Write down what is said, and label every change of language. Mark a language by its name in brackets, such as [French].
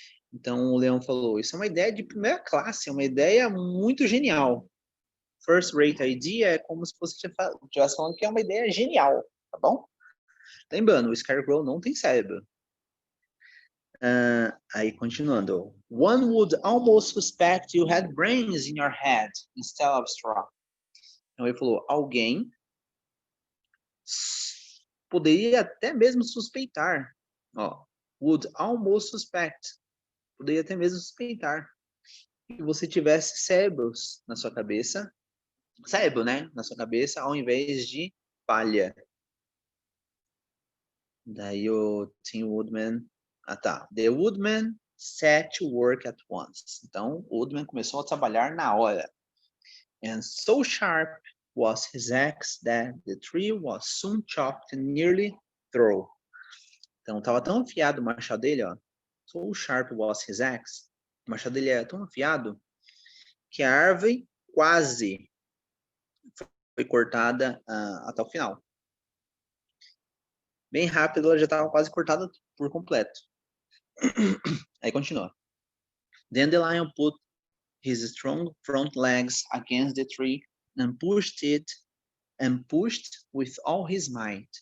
[Portuguese] Então o leão falou, isso é uma ideia de primeira classe, é uma ideia muito genial. [English] First-rate idea [Portuguese] é como se você estivesse falando que é uma ideia genial, tá bom? Lembrando, o Scarecrow não tem cérebro. Aí, continuando. [English] One would almost suspect you had brains in your head instead of straw. [Portuguese] Então, ele falou, alguém poderia até mesmo suspeitar. Ó, [English] would almost suspect. [Portuguese] Poderia até mesmo suspeitar que você tivesse cérebros na sua cabeça. Cérebro, né? Na sua cabeça, ao invés de palha. Daí o Tin Woodman... tá. [English] The Woodman set to work at once. [Portuguese] Então, o Woodman começou a trabalhar na hora. [English] And so sharp was his axe that the tree was soon chopped nearly through. [Portuguese] Então, estava tão afiado o machado dele, ó. [English] So sharp was his axe. [Portuguese] O machado dele era tão afiado que a árvore quase foi cortada até o final. Bem rápido, ela já estava quase cortada por completo. Aí continua. [English] Then the lion put his strong front legs against the tree and pushed with all his might.